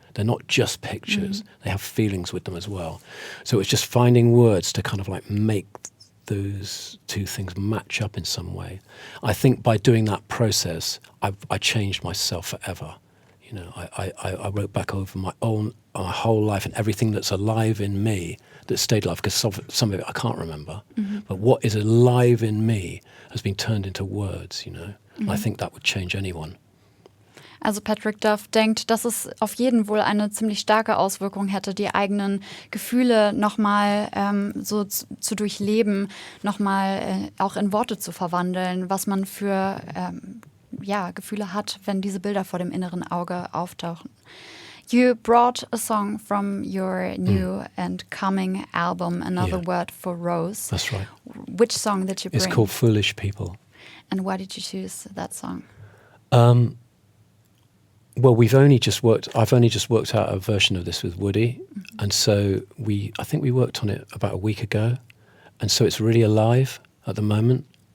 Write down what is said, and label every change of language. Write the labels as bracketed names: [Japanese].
[English] They're not just pictures. They have feelings with them as well. So it's just finding words to kind of like make those two things match up in some way. I think by doing that process, I changed myself forever. You know, I wrote back over my whole life and everything that's alive in me that stayed alive, because some of it I can't remember. But what is alive in me has been turned into words, you know. And I think that would change anyone. [German] Also Patrick Duff denkt, dass es auf jeden wohl eine ziemlich starke Auswirkung hätte, die eigenen Gefühle nochmal so zu durchleben, nochmal auch in Worte zu verwandeln, was man für Gefühle hat, wenn diese Bilder vor dem inneren Auge auftauchen. [English] You brought a song from your new and coming album, Another Word for Rose. That's right. Which song did you bring? It's called Foolish People. And why did you choose that song? Well, I've only just worked out a version of this with Woody, and so I think we worked on it about a week ago, and so it's really alive at the moment.